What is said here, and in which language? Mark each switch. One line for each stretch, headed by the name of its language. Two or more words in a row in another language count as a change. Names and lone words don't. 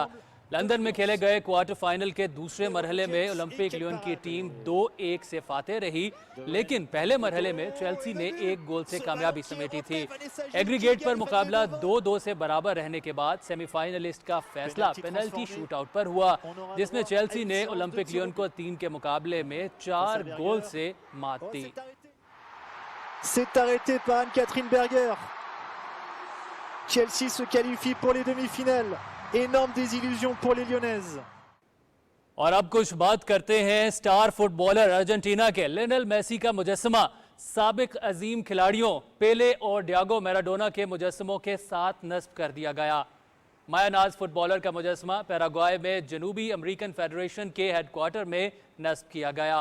Urdu: لندن میں کھیلے گئے کوارٹر فائنل کے دوسرے مرحلے میں اولمپک لیون کی ٹیم 2-1 سے فاتح رہی، لیکن پہلے مرحلے میں چیلسی نے 1 گول سے کامیابی سمیٹی تھی۔ ایگریگیٹ پر مقابلہ 2-2 سے برابر رہنے کے بعد سیمی فائنلسٹ کا فیصلہ پینلٹی شوٹ آؤٹ پر ہوا، جس میں چیلسی نے اولمپک لیون کو 3 کے مقابلے میں 4 گول سے مات دی۔
French: C'est arrêté par Anne-Catherine Berger. Chelsea se qualifie pour les demi-finales. Énorme désillusion pour les Lyonnaises.
Urdu: اور اب کچھ بات کرتے ہیں سٹار فٹ بالر ارجنٹینا کے لینل میسی کا مجسمہ سابق عظیم کھلاڑیوں پیلے اور ڈیاگو میراڈونا کے مجسموں کے ساتھ نصب کر دیا گیا۔ مایا ناز فٹ بالر کا مجسمہ پیراگوائے میں جنوبی امریکن فیڈریشن کے ہیڈ کوارٹر میں نصب کیا گیا۔